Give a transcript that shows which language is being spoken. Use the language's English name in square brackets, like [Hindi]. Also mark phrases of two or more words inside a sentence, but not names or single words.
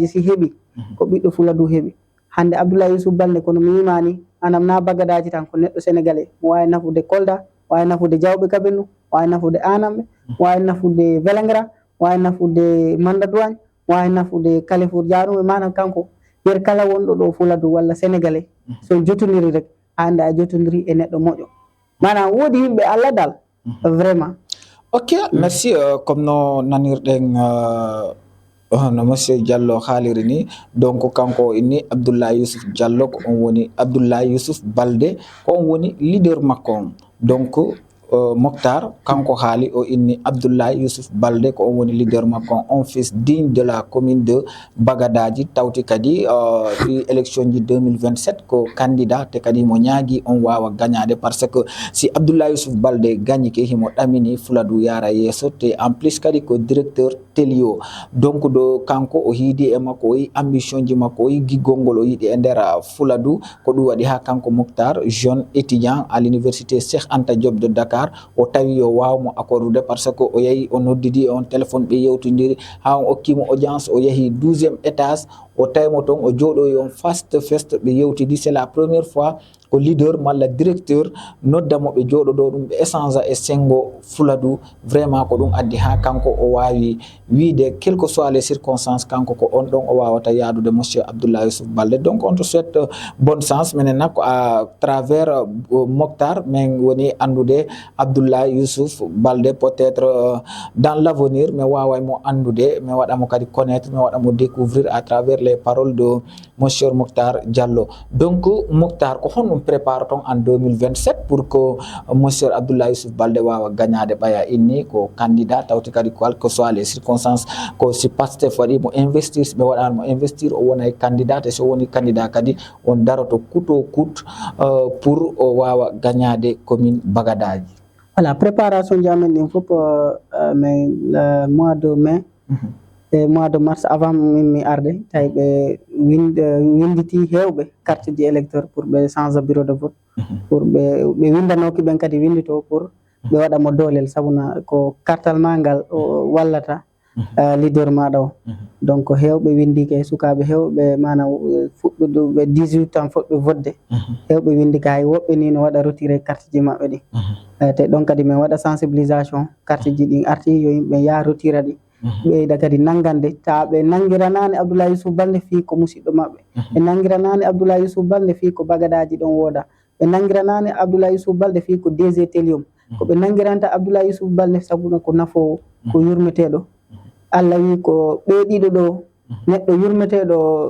[Fula] si heeɓi ko ɓiɗɗo Fuladu heeɓi hande Abdoulaye Youssouf Baldé kono mi wimani manam na bagadaji tan ko neɗɗo sénégalais mo wawi nafude Kolda wawi nafude Diawɓe Kabindu wawi nafude Anamɓe wawi nafude Vélingara wawi nafude Manda Douagne wawi nafude Kalifour Diarouɓe manam kanko yer kala wonɗo ɗo Fuladu walla sénégalais so jotodiri rek hande a jotodiri e neɗɗo moƴƴo manam woodi yimɓe Allah dal vraiment [French] ok merci comme [Fula] no nanirɗen no monsieur Diallo haaliri ni donc kanko inni Abdoulaye Youssouf Diallo ko on woni Abdoulaye Youssouf Baldé ko on woni leader makko on donc Mokhtar kanko haali o inni Abdoulaye Youssouf Baldé ko on woni leader makko on [French] fils digne de la commune de Bagadaji [Fula] tawti kadi élection ji 2027 ko candidat te kadi mo ñaagui on wawa gagnade [French] parce que [Fula] si Abdoulaye Youssouf Baldé gagni ke himo ɗamini Fuladu yara yesso te [French] en plus [Fula] kadi ko directeur Telio donc do kanko o hiidi e makko o yi ambition ji makko o yi giggolngol o yiɗi e nder Fuladu ko ɗum waɗi ha kanko Mokhtar [French] jeune étudiant à l'université Cheikh Anta Diop de Dakar [Fula] o tawi yo wawmo accordude [French] parce que [Fula] o yahi o noddidi on téléphone ɓe yewtodiri ha on okkimo audience o yahi 12e étage o tawimo toon o jooɗoyi on [English] face to face [Fula] ɓe yewtidi [French] c'est la première fois [Fula] ko leader malla directeur noddamo ɓe jooɗoɗo ɗum ɓe échange e sengo Fuladu vraiment ko ɗum addi ha kanko o wawi wiide [French] quel que soit les circonstances [Fula] kanko ko on ɗon o wawata yaadude monsieur Abdoulaye Youssouf Baldé donc [French] on te souhaite bonne chance [Fula] minen nakko [French] à travers [Fula] Mokhtar min woni andude Abdoulaye Youssouf Baldé [French] peut-être dans l'avenir [Fula] mi wawaymo andude mi waɗamo kadi connaître mi waɗamo découvrir [French] à travers les paroles de monsieur Mokhtar Diallo [Fula] donc Mokhtar ko honɗum [French] prépare ton en 2027 pour que monsieur [Fula] Abdoulaye Youssouf Baldé wawa gagnade ɓaya inni ko candidat tawti kadi [French] quel que soit les circonstances [Fula] ko si Pastef waɗi mo investir ɓe waɗanmo investir o wonay candidat e so woni candidat kadi on daroto [French] coûte au coûte pour [Fula] o wawa gagnade commune Bagadaji. Voilà, préparation jamen ɗin fof [French] mais le mois de mai [Fula] e [French] mois de mars avant [Fula] mi arde tawi ɓe winditi hewɓe carte ji [French] électeur pour [Fula] ɓe [French] change bureau de vote pour [Fula] ɓe windanoki ɓen kadi windito pour ɓe waɗamo doolel sabuna ko kartal ma ngal wallata leader maɗa o donc hewɓe windike e sukaɓe hewɓe manam fuɗɗuɓe 18 ans foɗɓe vodde hewɓe windika hay woɓɓe ni no waɗa [French] retiré carte [Fula] ji maɓɓe ɗi te ɗon kadi min waɗa sensibilisation carte ji ɗin arti yo yimɓe ya retira ɗi ɓeyda kadi nangande ta ɓe nangiranani Abdoulaye Youssouf Baldé fi ko musidɗo maɓɓe ɓe nangiranani Abdoulaye Youssouf Baldé fi ko bagadaji ɗon wooda ɓe nangiranani Abdoulaye Youssouf Baldé fi ko DG Telium ko ɓe nangiranta Abdoulaye Youssouf Baldé sabuna ko nafowo ko yurmeteɗo Allah wi ko ɓeeɗiɗo ɗo neɗɗo yurmeteɗo